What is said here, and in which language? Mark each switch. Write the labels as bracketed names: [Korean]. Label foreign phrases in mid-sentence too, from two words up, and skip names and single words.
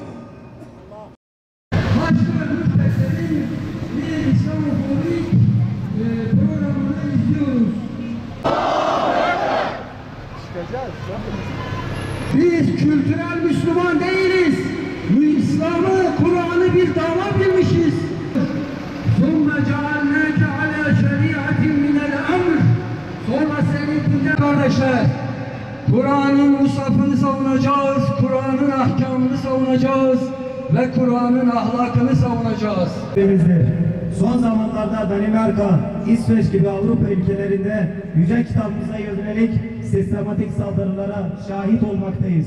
[Turkish] Başka müftesinin bir İslamofobik programını izliyoruz. Biz kültürel Müslüman değiliz. İslam'ı, Kur'an'ı bir dava bilmişiz. [Arabic] ثُمَّ جَعَلْنَاكَ عَلَى شَرِيعَةٍ مِنَ الْأَمْرِ [Turkish] Sonra seni dinle kardeşler. Kur'an'ın musafını savunacağız, Kur'an'ın ahkamını savunacağız ve Kur'an'ın ahlakını savunacağız. Son zamanlarda Danimarka, İsveç gibi Avrupa ülkelerinde yüce kitabımıza yönelik sistematik saldırılara şahit olmaktayız.